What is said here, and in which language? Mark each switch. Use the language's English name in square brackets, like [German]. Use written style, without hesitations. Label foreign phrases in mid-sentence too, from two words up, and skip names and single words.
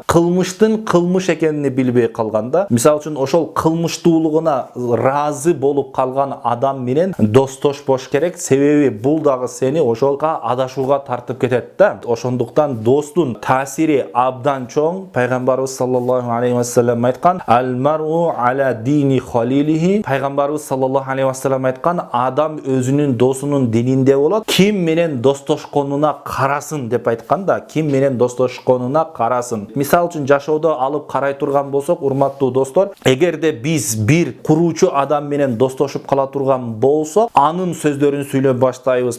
[Kyrgyz] Кылмыштын кылмыш экенин билбей калганда, мисалы үчүн ошол кылмыштуулугуна разы болуп калган адам менен достошпош керек, себеби бул дагы сени ошолга адашууга тартып кетет да. Ошондуктан достун таасири абдан чоң. [Arabic] Пайгамбарыбыз صلى الله عليه وسلم айткан: "المرء على دين خليله". [Kyrgyz] Пайгамбарыбыз [Arabic] صلى الله عليه وسلم [Kyrgyz] айткан: адам өзүнүн досунун дининде болот, ким менен достошконуна карасын деп айткан да. Ким менен достошконуна карасын. Мисалы үчүн жашоодо алып карай турган болсок, урматтуу достор, эгерде биз бир куруучу адам менен достошуп кала турган болсок, анын сөздөрүн сүйлөп баштайбыз.